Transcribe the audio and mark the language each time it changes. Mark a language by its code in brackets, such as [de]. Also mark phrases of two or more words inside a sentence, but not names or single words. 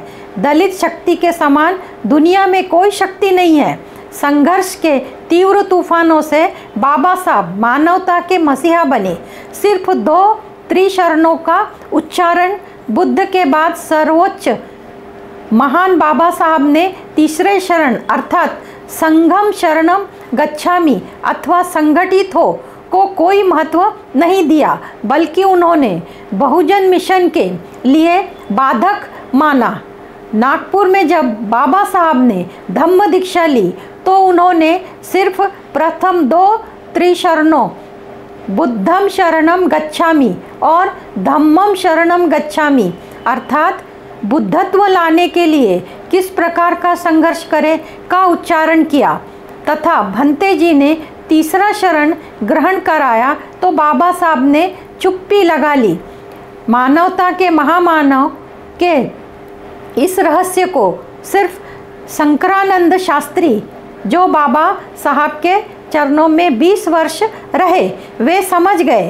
[hi] दलित शक्ति के समान दुनिया में कोई शक्ति नहीं है। संघर्ष के तीव्र तूफानों से बाबा साहब मानवता के मसीहा बने। सिर्फ 2 त्रिशरणों का उच्चारण बुद्ध के बाद सर्वोच्च महान बाबा साहब ने तीसरे शरण अर्थात [pi] संघम शरणम गच्छामि [hi] अथवा संगठित हो को कोई महत्व नहीं दिया, बल्कि उन्होंने बहुजन मिशन के लिए बाधक माना। नागपुर में जब बाबा साहब ने धम्म दीक्षा ली तो उन्होंने सिर्फ प्रथम 2 त्रिशरणों [pi] बुद्धम शरणम गच्छामि [hi] और [pi] धम्मम शरणम गच्छामि [hi] अर्थात बुद्धत्व लाने के लिए किस प्रकार का संघर्ष करें का उच्चारण किया तथा भंते जी ने तीसरा शरण ग्रहण कराया तो बाबा साहब ने चुप्पी लगा ली। मानवता के महामानव के इस रहस्य को सिर्फ शंकरानंद शास्त्री, जो बाबा साहब के चरणों में 20 वर्ष रहे, वे समझ गए।